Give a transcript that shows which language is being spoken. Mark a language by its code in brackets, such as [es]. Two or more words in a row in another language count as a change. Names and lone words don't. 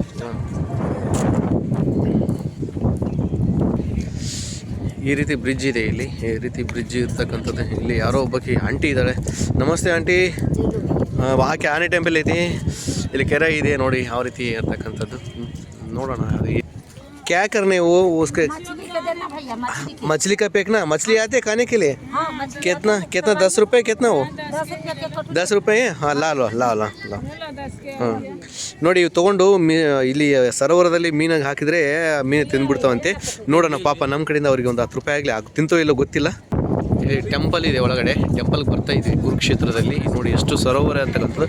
[kn] ಈ ರೀತಿ ಬ್ರಿಡ್ಜ್ ಇದೆ ಇಲ್ಲಿ. ಈ ರೀತಿ ಬ್ರಿಡ್ಜ್ ಇರ್ತಕ್ಕಂಥದ್ದು. ಇಲ್ಲಿ ಯಾರೋ ಒಬ್ಬಾಕಿ ಆಂಟಿ ಇದ್ದಾಳೆ. ನಮಸ್ತೆ ಆಂಟಿ. ಆಕೆ ಆನೆ ಟೆಂಪಲ್ ಐತಿ. ಇಲ್ಲಿ ಕೆರೆ ಇದೆ ನೋಡಿ ಯಾವ ರೀತಿ ಇರ್ತಕ್ಕಂಥದ್ದು. ನೋಡೋಣ ಅದು [hi] क्या करने वो उसके मछली का फेंकना. मछली आते खाने के लिए. कितना कितना 10 रुपये कितना वो 10 रुपये. [kn] ಹಾಂ ಲಾ ಹಾಂ ನೋಡಿ, ಇವು ತೊಗೊಂಡು ಇಲ್ಲಿ ಸರೋವರದಲ್ಲಿ ಮೀನಾಗಿ ಹಾಕಿದರೆ ಮೀನು ತಿಂದ್ಬಿಡ್ತಾವಂತೆ. ನೋಡೋಣ ಪಾಪ ನಮ್ಮ ಕಡೆಯಿಂದ ಅವರಿಗೆ ಒಂದು 10 ರೂಪಾಯಿ ಆಗಲಿ. ತಿಂತೋ ಇಲ್ಲೋ ಗೊತ್ತಿಲ್ಲ. ಇಲ್ಲಿ ಟೆಂಪಲ್ ಇದೆ, ಒಳಗಡೆ ಟೆಂಪಲ್ಗೆ ಬರ್ತಾ ಇದೆ ಕುರುಕ್ಷೇತ್ರದಲ್ಲಿ. ನೋಡಿ ಎಷ್ಟು ಸರೋವರ ಅಂತಕ್ಕಂಥದ್ದು.